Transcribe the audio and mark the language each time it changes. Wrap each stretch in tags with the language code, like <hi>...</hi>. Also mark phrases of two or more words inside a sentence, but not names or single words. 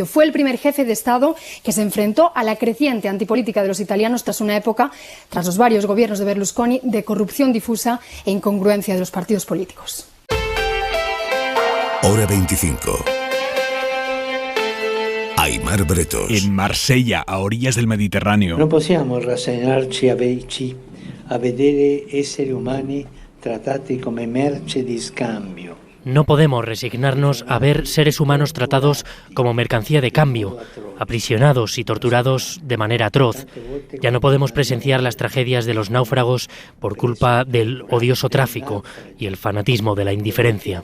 <es>Fue el primer jefe de Estado que se enfrentó a la creciente antipolítica de los italianos tras una época, tras los varios gobiernos de Berlusconi, de corrupción difusa e incongruencia de los partidos políticos. Hora 25. Aimar Bretos. En Marsella, a orillas del Mediterráneo.</es> <it>Non possiamo rassegnarci a vedere esseri umani trattati come merce di scambio.</it> <es>No podemos resignarnos a ver seres humanos tratados como mercancía de cambio, aprisionados y torturados de manera atroz. Ya no podemos presenciar las tragedias de los náufragos por culpa del odioso tráfico y el fanatismo de la indiferencia.</es>